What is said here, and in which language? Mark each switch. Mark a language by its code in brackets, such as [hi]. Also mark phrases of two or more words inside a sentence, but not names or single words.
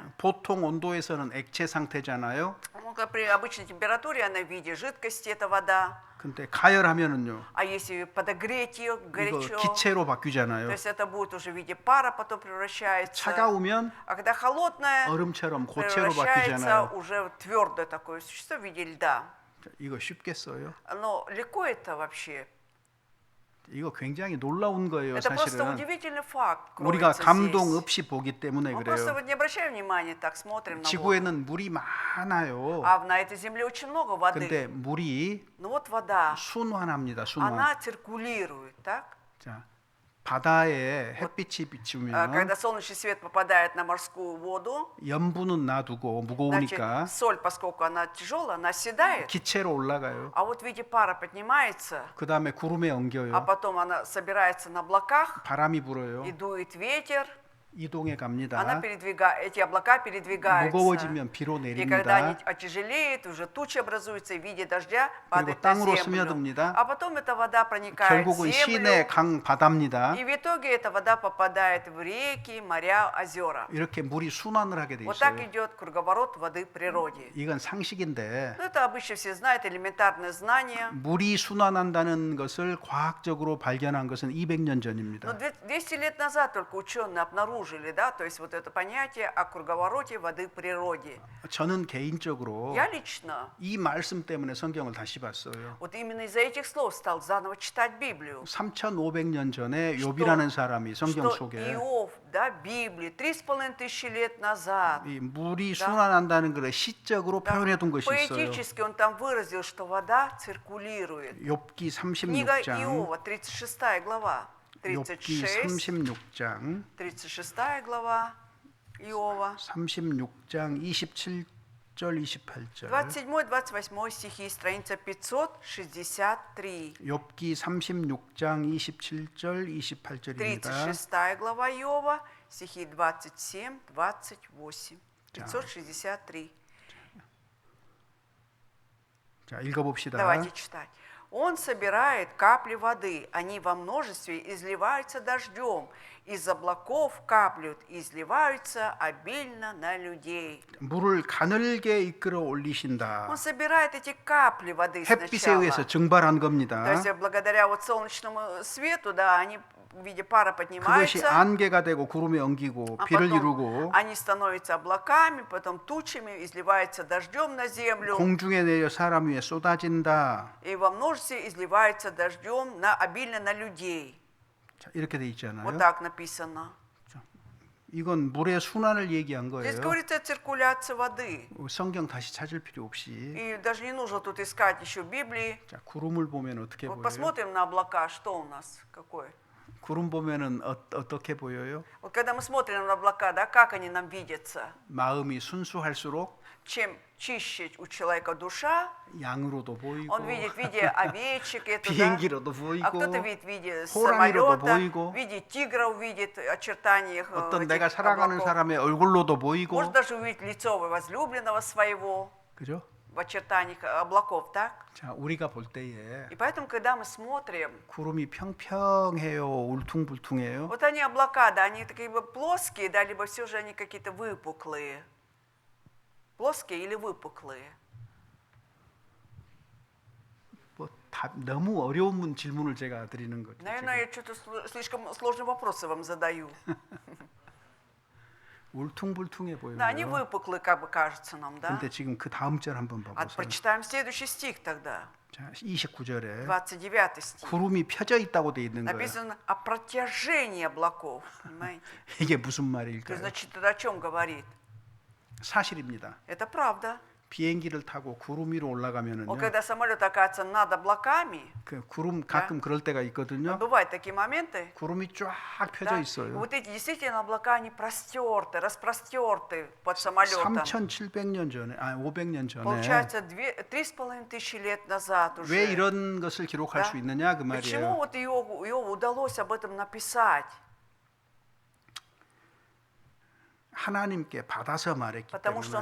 [ko] 보통 온도에서는 액체 상태잖아요. [ru] Ну, как при обычной температуре она в виде жидкости, эта вода. [ko] 근데 가열하면은요. [ru] А если подогреть ее [ko] 이거 [ru] горячо, [ko] 기체로 [ru] то [ko] 바뀌잖아요. [ru] есть это будет уже в виде пара, потом превращается. [ko] 차가우면 [ru] А когда холодное, [ko] 얼음처럼 고체로 [ru] превращается [ko] 바뀌잖아요. [ru] уже в твердое такое существо в виде льда. [ko] 이거 쉽겠어요? [ru] Но легко это вообще? [ko] 이거 굉장히 놀라운 거예요, [ru] Это просто [ko] 사실은. [ru] удивительный факт. [ko] 우리가 [ru] кроется [ko] 감동 [ru] здесь. [ko] 없이 보기 때문에 [ru] Мы просто [ko] 그래요. [ru] вот не обращаем внимания, так смотрим на воду. [ko] 지구에는 물이 많아요. [ru] А на этой земле очень много воды. [ko] 근데 물이 [ru] Но вот вода, [ko] 순환합니다. 순환. [ru] она циркулирует, так? [ko] 자, 바다에 햇빛이 비추면 [ru] Когда солнечный свет попадает на морскую воду, [ko] 염분은 놔두고 [ru] значит, [ko] 무거우니까 [ru] соль, поскольку она тяжелая, она оседает, [ko] 기체로 올라가요. [ru] а вот в виде пара поднимается, [ko] 그 다음에 구름에 [ru] а [ko] 엉겨요. [ru] потом она собирается на облаках, [ko] 바람이 불어요. [ru] и дует ветер, [ko] 이동해 갑니다. [ru] эти облака передвигаются. [ko] 무거워지면 비로 [ru] И когда они [ko] 내립니다. [ru] отяжелеют, уже тучи образуются в виде дождя, [ko] 그리고 [ru] падает на [ko] 땅으로 [ru] землю. [ko] 스며듭니다. [ru] А потом эта вода проникает в [ko] 결국은 시내 [ru] землю, [ko] 강 바다입니다. [ru] и в итоге эта вода попадает в реки, моря, озера. [ko] 이렇게 물이 순환을 하게 돼 [ru] Вот так [ko] 있어요. [ru] идет круговорот воды в природе. [ko] 이건 상식인데 [ru] Ну, это обычно все знают, элементарное знание. [ko] 물이 순환한다는 것을 과학적으로 발견한 것은 200년 [ru] Но [ko] 전입니다. [ru] 200 лет назад только ученые обнаружили, да, то есть вот это понятие о круговороте воды в природе. [ko] 저는 개인적으로 [ru] Я лично [ko] 이 말씀 때문에 성경을 다시 봤어요. [ru] вот именно из-за этих слов стал заново читать Библию. [ko] 3,500년 전에 욥이라는 사람이 성경 [ru] Что [ko] 속에 [ru] Иов, да, Библии, 3500 лет назад, [ko] 이 물이 순환한다는 것을 시적으로 표현해 둔 것이 있어요. [ru] поэтически он там выразил, что вода циркулирует. [ko] 욥기 [ru] Книга [ko] 36장, [ru] Иова, 36 глава, [ko] 욥기 36, 36장, [ru] 36 глава Иова, [ko] 36장 27절 28절. [ru] 27-28 стихи, страница 563. [ko] 욥기 36장 27절 28절입니다. [ru] 36 глава Иова, стихи 27-28. [ko] 563. 자, 읽어봅시다. [ru] Давайте читать. Он собирает капли воды, они во множестве изливаются дождем, из облаков каплют и изливаются обильно на людей. [ko] 물을 가늘게 이끌어 올리신다. [ru] Он собирает эти капли воды [ko] 햇빛에 의해서 [ru] сначала. [ko] 증발한 [ru] То [ko] 겁니다. [ru] есть благодаря вот солнечному свету, да, они в виде пара [ko] 그것이 [ru] поднимаются, [ko] 안개가 되고 구름에 엉기고 [ru] а [ko] 비를 [ru] потом [ko] 이루고 [ru] они становятся облаками, потом тучами, изливаются дождем на землю, [ko] 공중에 내려 사람 위에 쏟아진다. [ru] и во множестве изливаются дождем обильно на людей. [ko] 자, 이렇게 돼 있잖아요. [ru] Вот так написано. [ko] 이건 물의 순환을 얘기한 [ru] Здесь [ko] 거예요. [ru] говорится о циркуляции воды. [ko] 성경 다시 찾을 필요 없이. [ru] И даже не нужно тут искать еще в Библии. [ko] 자, 구름을 보면 어떻게 [ru] Вот [ko] 보여요? [ru] посмотрим на облака, что у нас, какое. [ko] 구름 보면은 어떻게 보여요? [ru] Вот когда мы смотрим на облака, да, как они нам видятся? [ko] 마음이 순수할수록 [ru] Чем чище у человека душа, [ko] 양으로도 보이고 [ru] он видит в виде овечек, это, да, [ko] 비행기로도 [ru] а [ko] 보이고 [ru] кто-то видит в виде [ko] 호랑이로도 [ru] самолета, [ko] 보이고 [ru] в виде тигра увидит очертания их [ko] 어떤 [ru] этих [ko] 내가 사랑하는 [ru] облаков. [ko] 사람의 얼굴로도 보이고 [ru] Может даже увидеть лицо возлюбленного своего [ko] 그죠? [ru] в очертаниях облаков, так? [ko] 자, 우리가 볼 때에 [ru] И поэтому, когда мы смотрим, [ko] 구름이 평평해요, 울퉁불퉁해요. [ru] вот они облака, да, они такие бы плоские, да, либо все же они какие-то выпуклые. Плоские или выпуклые? [ko] 뭐 너무 어려운 질문을 제가 드리는 거죠. [ru] Наверное, я что-то слишком сложные вопросы вам задаю. [ko] 울퉁불퉁해 [ru] Да, они [ko] 보여요. [ru] выпуклые, как бы кажется нам, да? [ko] 근데 지금 그 다음 절 한번 [ru] А [ko] 봐보세요. [ru] прочитаем следующий стих тогда, [ko] 자, 29절에 [ru] 29 стих. [ko] 구름이 펴져 있다고 돼 있는 거예요. [ru] Написано о протяжении облаков, понимаете? [ko] 이게 무슨 [ru] То есть, [ko] 말일까요? [ru] значит, это о чем говорит? [ko] 사실입니다. [ru] Это правда. [ko] 비행기를 타고 구름 위로 올라가면은요. [ru] Вот когда самолет оказывается над облаками, [ko] 그 구름 가끔 그럴 때가 있거든요. [ru] бывают такие моменты, [ko] 구름이 쫙 펴져 [ru] да, и [ko] 있어요. [ru] вот эти действительно облака, они простерты, распростерты под самолетом. [ko] 3,700년 전에, 500년 전에 [ru] Получается, 3500 лет назад уже. [ko] 왜 이런 것을 기록할 [ru] Да? [ko] 수 있느냐 그 [ru] Почему [ko] 말이에요. [ru] вот Иову удалось об этом написать? [ko] 하나님께 받아서 말했기 [ru] Потому что он